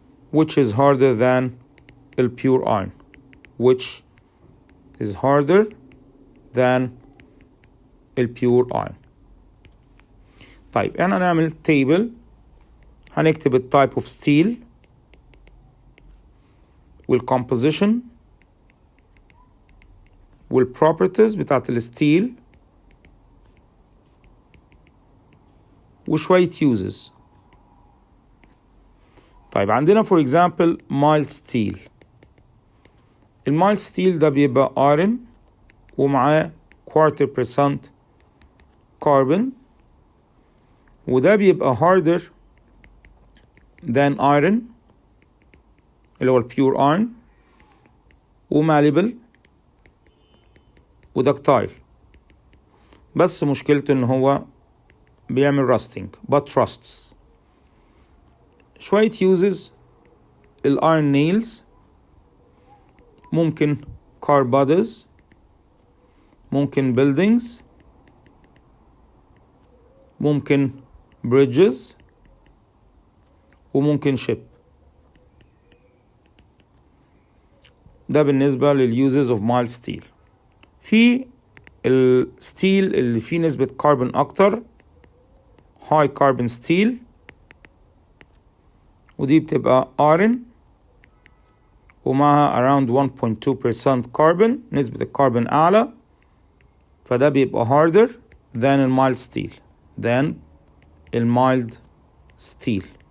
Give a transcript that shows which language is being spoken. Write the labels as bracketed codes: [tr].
[en] which is harder than pure iron. Which is harder than pure iron. [ar] طيب احنا نعمل table. هنكتب ال [en] type of steel [ar] والcomposition والproperties بتاعت الستيل وشوية uses. طيب عندنا [en] for example mild steel. [ar] المايلد ستيل ده بيبقى iron ومعاه 0.25% carbon، وده بيبقى [en] harder than iron [ar] اللي هو pure iron وmalleable ودكتايل، بس مشكلته ان هو بيعمل rusting [en] but rusts. شوية uses iron nails، ممكن car bodies، ممكن buildings، ممكن bridges، وممكن ship. [ar] ده بالنسبة للuses of mild steel. في الستيل اللي فيه نسبة كربون أكتر high carbon steel، ودي بتبقى iron ومعها around 1.2% carbon، نسبة الكربون أعلى، فده بيبقى [en] harder than mild steel mild steel.